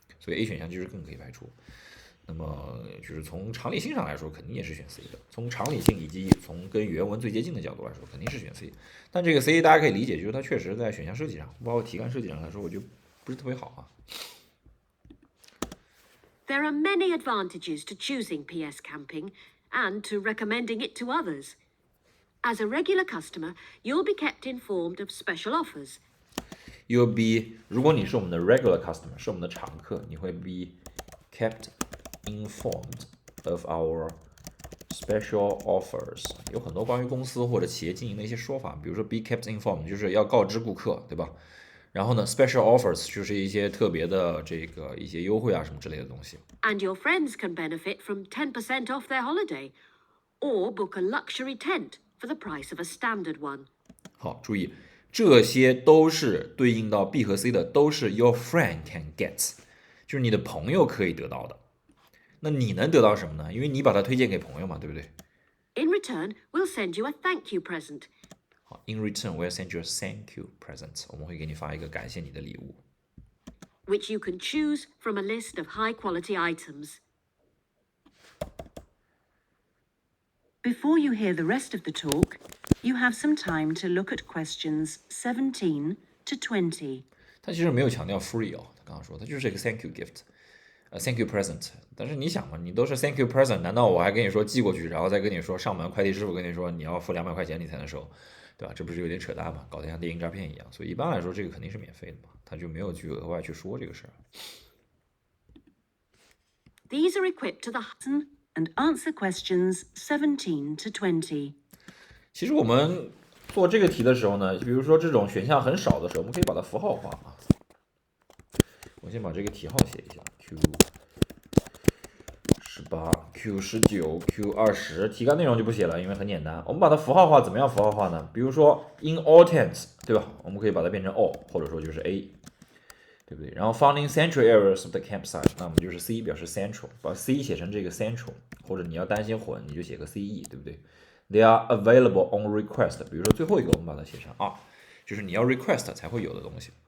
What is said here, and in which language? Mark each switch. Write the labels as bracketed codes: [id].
[zh] 所以 A 选项就是更可以排除。那么就是从常理性上来说，肯定也是选 C 的。从常理性以及从跟原文最接近的角度来说，肯定是选 C。但这个 C 大家可以理解，就是它确实在选项设计上，包括题干设计上来说，我觉得不是特别好啊。 [en] There are many advantages to choosing PS Camping and to recommending it to others. As a regular customer, you'll be kept informed of special offers. You'll be， [zh] 如果你是我们的 [en] regular customer， [zh] 是我们的常客，你会 [en] be kept informed of our special offers。 [zh] 有很多关于公司或者企业经营的一些说法，比如说 be kept informed 就是要告知顾客，对吧？然后呢 ， [en] special offers [zh] 就是一些特别的一些优惠啊什么之类的东西。 [en] And your friends can benefit from 10% off their holiday, or book a luxury tent for the price of a standard one. [zh] 好，注意，这些都是对应到 B 和 C 的，都是 [en] your friend can get， [zh] 就是你的朋友可以得到的。那你能得到什么呢？因为你把它推荐给朋友嘛，对不对？ [en] In return, we'll send you a thank you present. 好 ，in return we'll send you a thank you present， [zh] 我们会给你发一个感谢你的礼物。 [en] which you can choose from a list of high-quality items. Before you hear the rest of the talk, you have some time to look at questions 17 to 20. [zh] 他其实没有强调 free 哦，他刚刚说他就是一个 [en] thank you gift，thank you present。 [zh] 但是你想嘛，你都是 [en] thank you present， [zh] 难道我还跟你说寄过去，然后再跟你说上门快递师傅跟你说你要付200块钱你才能收，对吧？这不是有点扯淡吗？搞得像电影诈骗一样。所以一般来说，这个肯定是免费的嘛，他就没有去额外去说这个事儿。 [en] These are equipped to the And answer questions 17 to 20. [zh] 其实我们做这个题的时候呢，比如说这种选项很少的时候，我们可以把它符号化啊。我先把这个题号写一下 Q18、Q19、Q20，题干内容就不写了，因为很简单。我们把它符号化，怎么样符号化呢？比如说 [en] in all tents， [zh] 对吧？我们可以把它变成 all， 或者说就是 A， 对不对？然后 [en] found in central areas of the campsite， [zh] 那我们就是 C 表示 central， 把 C 写成这个 central， 或者你要担心混，你就写个 CE， 对不对？ [en] They are available on request， [zh] 比如说最后一个我们把它写成 R， 就是你要 request 才会有的东西。